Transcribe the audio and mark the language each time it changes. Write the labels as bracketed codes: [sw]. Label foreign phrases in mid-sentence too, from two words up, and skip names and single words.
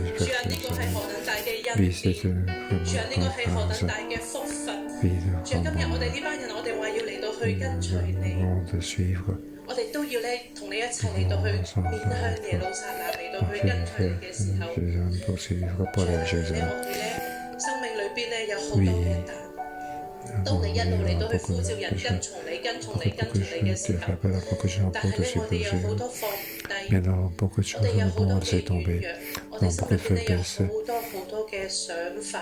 [fr] Oui, c'est vraiment pas ça. Oui, [yue] 去跟隨你。 [fr] de suivre. [yue] 我哋都要咧同你一齊嚟到去面向耶路撒冷嚟到去跟隨你嘅時候，我哋咧生命裏邊咧有好多嘅擔。當你一路嚟到去呼召人跟從你、跟從你、跟從你嘅時候，但係咧我哋有好多放唔低，我哋有好多嘅軟弱，我哋心裏邊咧有好多嘅想法。